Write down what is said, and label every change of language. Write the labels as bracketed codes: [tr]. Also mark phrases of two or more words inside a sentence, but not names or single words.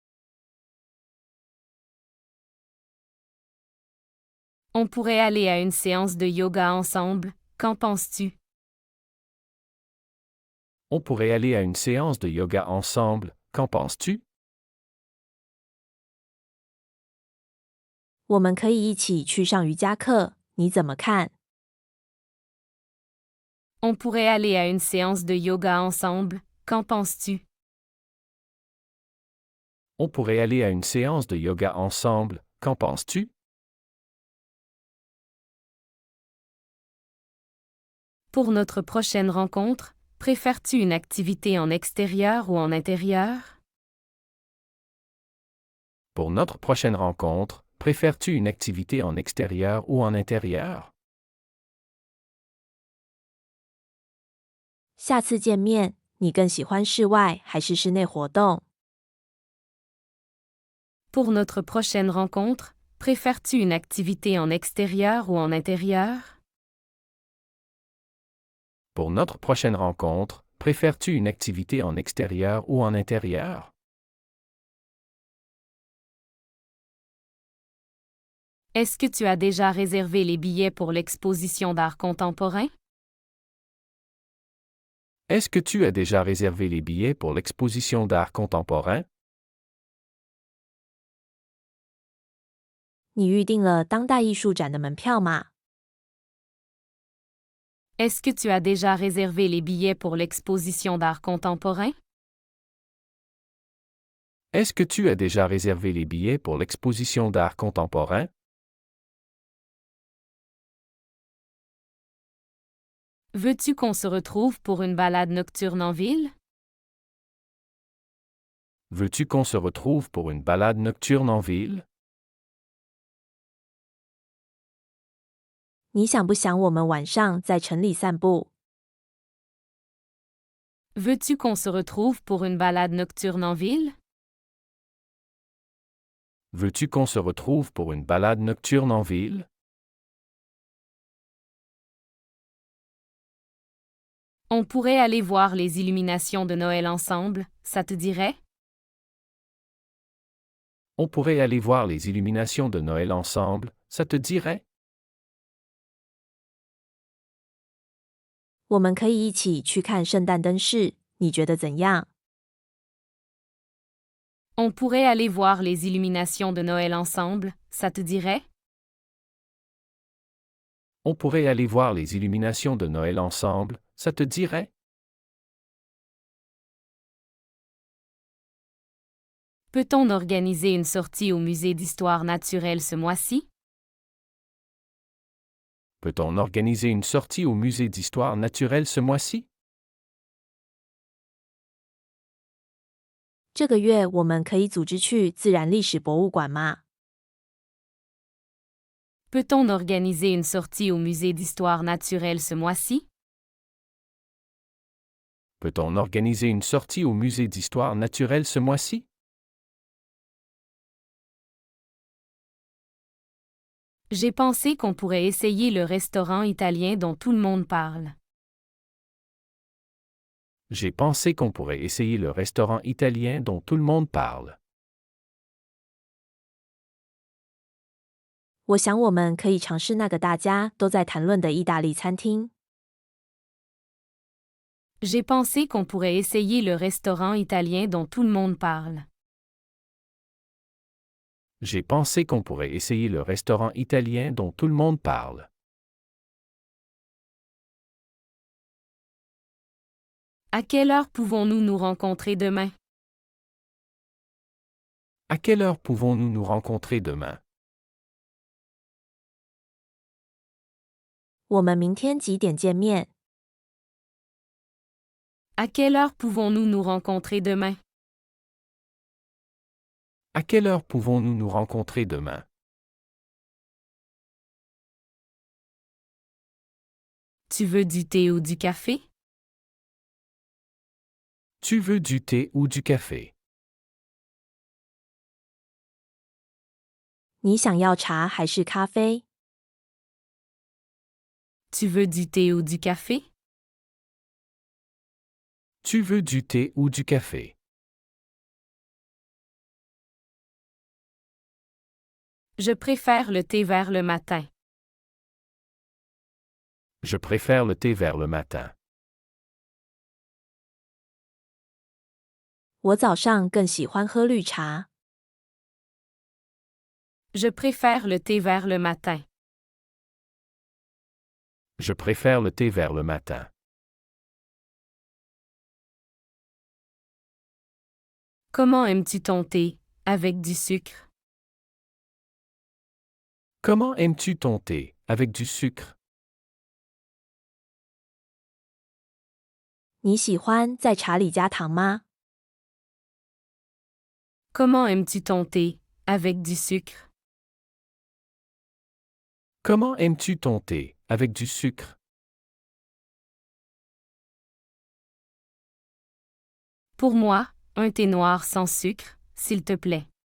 [fr] On pourrait aller à une séance de yoga ensemble, qu'en penses-tu? On pourrait aller à une séance de yoga ensemble, qu'en penses-tu? [zh] 我们可以一起去上瑜伽课，你怎么看？ [fr] On pourrait aller à une séance de yoga ensemble, qu'en penses-tu? On pourrait aller à une séance de yoga ensemble, qu'en penses-tu? Pour notre prochaine rencontre, préfères-tu une activité en extérieur ou en intérieur? Pour notre prochaine rencontre, préfères-tu une activité en extérieur ou en intérieur? [zh] 下次见面，你更喜欢室外还是室内活动？ [fr] Pour notre prochaine rencontre, préfères-tu une activité en extérieur ou en intérieur? Pour notre prochaine rencontre, préfères-tu une activité en extérieur ou en intérieur? Est-ce que tu as déjà réservé les billets pour l'exposition d'art contemporain? Est-ce que tu as déjà réservé les billets pour l'exposition d'art contemporain? [zh] 你预定了当代艺术展的门票吗？ [fr] Est-ce que tu as déjà réservé les billets pour l'exposition d'art contemporain? Est-ce que tu as déjà réservé les billets pour l'exposition d'art contemporain? Veux-tu qu'on se retrouve pour une balade nocturne en ville? Veux-tu qu'on se retrouve pour une balade nocturne en ville? [zh] 你想不想我们晚上在城里散步？ [fr] Veux-tu qu'on se retrouve pour une balade nocturne en ville? Veux-tu qu'on se retrouve pour une balade nocturne en ville? On pourrait aller voir les illuminations de Noël ensemble, ça te dirait? On pourrait aller voir les illuminations de Noël ensemble, ça te dirait? [zh] 我们可以一起去看圣诞灯饰，你觉得怎样？ [fr] On pourrait aller voir les illuminations de Noël ensemble, ça te dirait? On pourrait aller voir les illuminations de Noël ensemble, ça te dirait? Peut-on organiser une sortie au musée d'histoire naturelle ce mois-ci? Peut-on organiser une sortie au musée d'histoire naturelle ce mois-ci? [zh] 这个月我们可以组织去自然历史博物馆吗？ [fr] Peut-on organiser une sortie au musée d'histoire naturelle ce mois-ci? Peut-on organiser une sortie au musée d'histoire naturelle ce mois-ci? J'ai pensé qu'on pourrait essayer le restaurant italien dont tout le monde parle. J'ai pensé qu'on pourrait essayer le restaurant italien dont tout le monde parle. [zh] 我想我们可以尝试那个大家都在谈论的意大利餐厅。 [fr] J'ai pensé qu'on pourrait essayer le restaurant italien dont tout le monde parle. J'ai pensé qu'on pourrait essayer le restaurant italien dont tout le monde parle. À quelle heure pouvons-nous nous rencontrer demain? À quelle heure pouvons-nous nous rencontrer demain? [zh] 我们明天几点见面？ [fr] À quelle heure pouvons-nous nous rencontrer demain? À quelle heure pouvons-nous nous rencontrer demain? Tu veux du thé ou du café? Tu veux du thé ou du café? [zh] 你想要茶还是咖啡？ [fr] Tu veux du thé ou du café? Tu veux du thé ou du café? Je préfère le thé vert le matin. Je préfère le thé vert le matin. [zh] 我早上更喜欢喝绿茶。 [fr] Je préfère le thé vert le matin. Je préfère le thé vert le matin. Comment aimes-tu ton thé? Avec du sucre? Comment aimes-tu ton thé? Avec du sucre? [zh] 你喜欢在茶里加糖吗？ [fr] Comment aimes-tu ton thé? Avec du sucre? Comment aimes-tu ton thé? Avec du sucre? Pour moi, un thé noir sans sucre, s'il te plaît.